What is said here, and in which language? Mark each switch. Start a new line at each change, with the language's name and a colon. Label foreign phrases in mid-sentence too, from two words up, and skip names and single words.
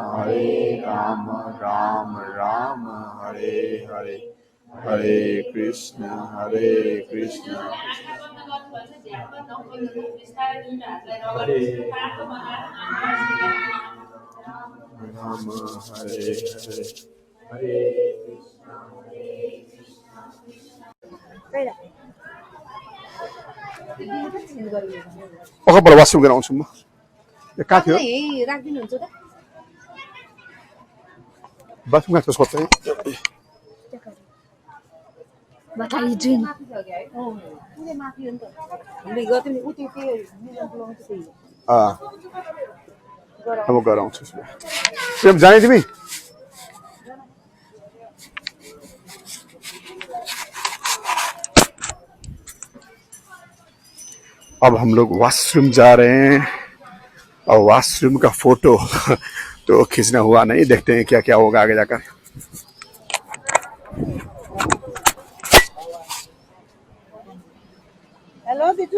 Sanskrit: राम राम हरे हरे हरे कृष्ण राम हरे हरे हरे अकबर
Nepali: वासरुम गएर आउँछु म कहाँ थियो यही राखिदिनुहुन्छ त बाथरुम कहाँ छ सोध्छ माथि छ
Hindi: क्या है
Nepali: पुरै माथि हो नि त हामीले गर्थ्यौँ नि उ त्यो मिलन त्यही अब गएर आउँछु प्रेम जाने तिमी
Hindi: अब हम लोग वॉशरूम जा रहे हैं और वॉशरूम का फोटो तो खींचना हुआ नहीं देखते हैं क्या क्या होगा आगे जाकर
Nepali: हेलो दिजु